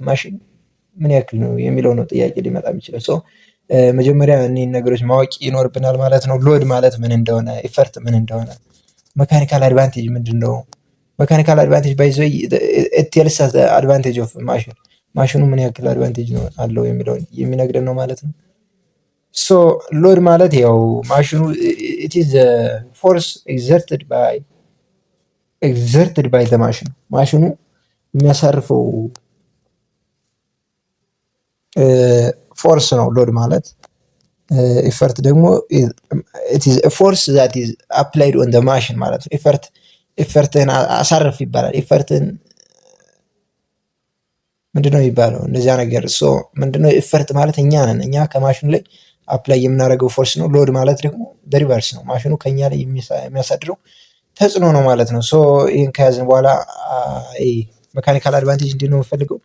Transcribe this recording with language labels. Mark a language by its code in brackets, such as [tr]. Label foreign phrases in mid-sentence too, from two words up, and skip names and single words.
[am] ማሽን ምን ያክል ነው የሚለው ነው ጥያቄ ሊመጣ የሚችለው። መጀመሪያ እኒህን ነገሮች ማወቅ ይኖርብናል ማለት ነው። ሎድ ማለት ምን እንደሆነ፣ ኢፈርት ምን እንደሆነ፣ [en] mechanical advantage [am] ምንድነው። [en] mechanical advantage by the way it tells us the advantage of machine [am] ማሽኑ ምን ያክል አድቫንቴጅ ነው አለው የሚለውን የሚነግረን ነው ማለት ነው። ሶ ሎድ ማለት ያው ማሽኑ [en] it is the force exerted by the machine [am] ማሽኑ የሚያሳርፈው ፎርስ ነው ሎድ ማለት። ኢፈርት ደግሞ [en] it is a force that is applied on the machine [am] ማለት ነው። ኢፈርትን አሳርፍ ይባላል። ኢፈርትን ምንድነው የሚባለው? እንደዚያ ነገር ምንድነው ኢፈርት ማለት እኛ ነን። እኛ ከማሽኑ ላይ አፕላይ የምናደርገው ፎርስ ነው። ሎድ ማለት ደግሞ ሪቨርስ ነው። ማሽኑ ከኛ ላይ የሚያሳድረው ተጽዕኖ ነው ማለት ነው። ይህን ከያዝን በኋላ [en] mechanical advantage [am] እንዴት ነው የምፈልገው?